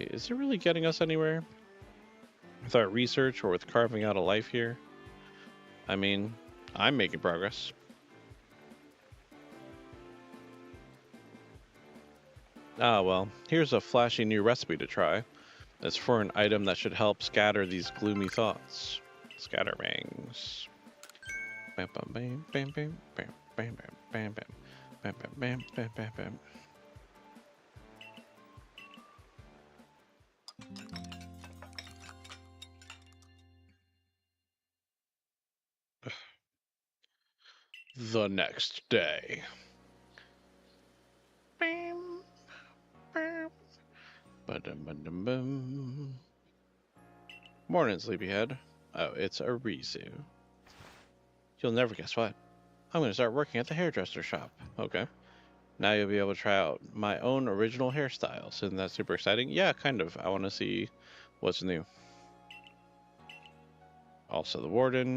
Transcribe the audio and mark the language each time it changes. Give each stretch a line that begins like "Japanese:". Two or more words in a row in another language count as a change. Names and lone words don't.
English: Is it really getting us anywhere? With our research or with carving out a life here? I mean, I'm making progress. Ah, well, here's a flashy new recipe to try. It's for an item that should help scatter these gloomy thoughts. Scatterbangs. Bam bam bam bam bam bam bam bam bam bam bam bam bam bam bam. The next day. Bam, bam, ba-dum, ba-dum, bum. Morning, sleepyhead. Oh, it's Arisu. You'll never guess what. I'm going to start working at the hairdresser shop. Okay. Now you'll be able to try out my own original hairstyles. Isn't that super exciting? Yeah, kind of. I want to see what's new. Also, the warden.